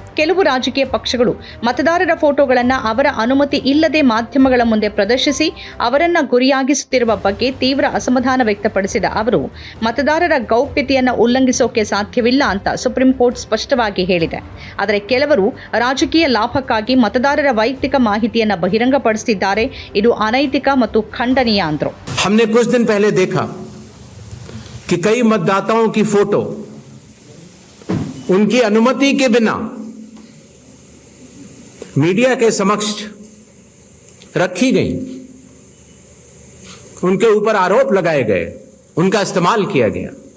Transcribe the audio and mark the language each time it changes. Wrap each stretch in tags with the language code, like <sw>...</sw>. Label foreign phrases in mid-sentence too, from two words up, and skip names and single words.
<kn>ಕೆಲವು ರಾಜಕೀಯ ಪಕ್ಷಗಳು ಮತದಾರರ ಫೋಟೋಗಳನ್ನ ಅವರ ಅನುಮತಿ ಇಲ್ಲದೆ ಮಾಧ್ಯಮಗಳ ಮುಂದೆ ಪ್ರದರ್ಶಿಸಿ ಅವರನ್ನ ಗುರಿಯಾಗಿಸುತ್ತಿರುವ ಬಗ್ಗೆ ತೀವ್ರ ಅಸಮಾಧಾನ ವ್ಯಕ್ತಪಡಿಸಿದ ಅವರು, ಮತದಾರರ ಗೌಪ್ಯತೆಯನ್ನ ಉಲ್ಲಂಘಿಸೋಕೆ ಸಾಧ್ಯವಿಲ್ಲ ಅಂತ ಸುಪ್ರೀಂ ಕೋರ್ಟ್ ಸ್ಪಷ್ಟವಾಗಿ ಹೇಳಿದೆ. ಆದರೆ ಕೆಲವರು ರಾಜಕೀಯ ಲಾಭಕ್ಕಾಗಿ ಮತದಾರರ ವೈಯಕ್ತಿಕ ಮಾಹಿತಿಯನ್ನು ಬಹಿರಂಗಪಡಿಸುತ್ತಿದ್ದಾರೆ. ಇದು ಅನೈತಿಕ ಮತ್ತು ಖಂಡನೀಯ ಅಂದ್ರು.</kn> <hi>हमने कुछ दिन पहले देखा कि कई मतदाताओं की फोटो उनकी अनुमति के बिना मीडिया के समक्ष रखी गई, उनके ऊपर आरोप लगाए गए, उनका इस्तेमाल किया गया.</hi>